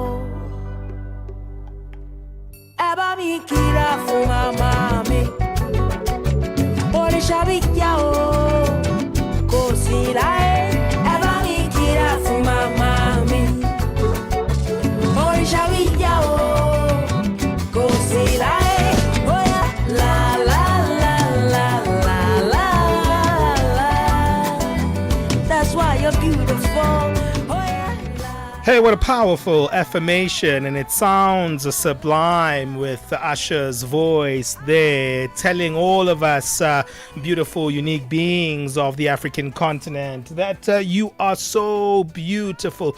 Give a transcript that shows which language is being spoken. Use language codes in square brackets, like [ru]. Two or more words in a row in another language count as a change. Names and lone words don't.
[yo] Ẹ bá mi kíra fún màmá mi. Òrìṣà bíjà o, kò sí láyé. Ẹ bá mi kíra fún màmá mi. Òrìṣà bíjà o, kò sí láyé. [en] Oh yeah, la la la la la la la. That's why you're beautiful. Oh yeah. Hey, what a powerful affirmation, and it sounds sublime with Usher's voice there, telling all of us beautiful, unique beings of the African continent that you are so beautiful.